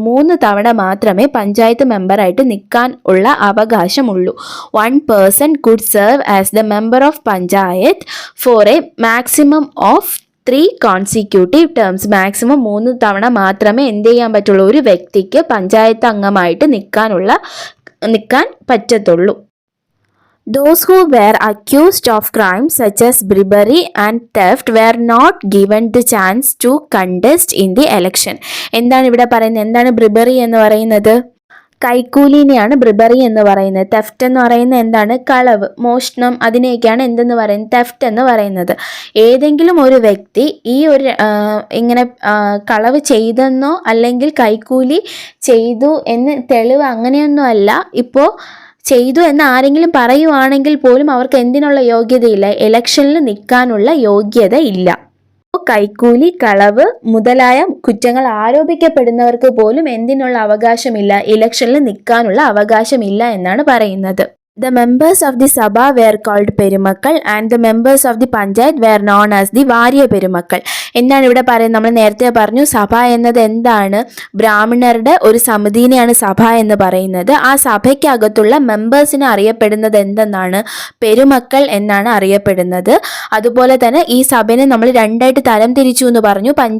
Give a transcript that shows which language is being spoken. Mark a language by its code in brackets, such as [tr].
[ml] 3 തവണ മാത്രമേ പഞ്ചായത്ത് മെമ്പറായിട്ട് നിൽക്കാൻ ഉള്ള അവകാശമുള്ളൂ. [en] One person could serve as the member of panchayat for a maximum of 3 consecutive terms. [ml] Maximum 3 തവണ മാത്രമേ എന്ത് ചെയ്യാൻ പറ്റുള്ളൂ? ഒരു വ്യക്തിക്ക് പഞ്ചായത്ത് അംഗമായിട്ട് നിൽക്കാൻ പറ്റത്തുള്ളൂ. [en] Those who were accused of crimes such as bribery and theft were not given the chance to contest in the election. [ml] എന്താണ് ഇവിടെ പറയുന്നത്? എന്താണ് ബ്രിബറി എന്ന് പറയുന്നത്? കൈക്കൂലിനെയാണ് ബ്രിബറി എന്ന് പറയുന്നത്. തെഫ്റ്റ് എന്ന് പറയുന്നത് എന്താണ്? കളവ്, മോഷണം, അതിനെയൊക്കെയാണ് എന്തെന്ന് പറയുന്നത്? തെഫ്റ്റ് എന്ന് പറയുന്നത്. ഏതെങ്കിലും ഒരു വ്യക്തി ഈ ഒരു ഇങ്ങനെ കളവ് ചെയ്തെന്നോ അല്ലെങ്കിൽ കൈക്കൂലി ചെയ്തു എന്ന് തെളിവ് അങ്ങനെയൊന്നും അല്ല. ഇപ്പോൾ ചെയ്തു എന്ന് ആരെങ്കിലും പറയുവാണെങ്കിൽ പോലും അവർക്ക് എന്തിനുള്ള യോഗ്യതയില്ല? ഇലക്ഷനിൽ നിൽക്കാനുള്ള യോഗ്യത ഇല്ല. കൈക്കൂലി, കളവ് മുതലായ കുറ്റങ്ങൾ ആരോപിക്കപ്പെടുന്നവർക്ക് പോലും എന്തിനുള്ള അവകാശമില്ല? ഇലക്ഷനിൽ നിൽക്കാനുള്ള അവകാശമില്ല എന്നാണ് പറയുന്നത്. [en] The members of the Sabha were called perumakkal and the members of the Panchayat were known as the variya perumakkal. [ml] എന്താണ് ഇവിടെ പറയുന്നത്? നമ്മൾ നേരത്തെ പറഞ്ഞു സഭ എന്നത് എന്താണ്? ബ്രാഹ്മണരുടെ ഒരു സമിതിനെയാണ് സഭ എന്ന് പറയുന്നത്. ആ സഭയ്ക്കകത്തുള്ള മെമ്പേഴ്സിനെ അറിയപ്പെടുന്നത് എന്തെന്നാണ്? പെരുമക്കൾ എന്നാണ് അറിയപ്പെടുന്നത്. അതുപോലെ തന്നെ ഈ സഭയെ നമ്മൾ രണ്ടായിട്ട് തരം തിരിച്ചു എന്ന് പറഞ്ഞു.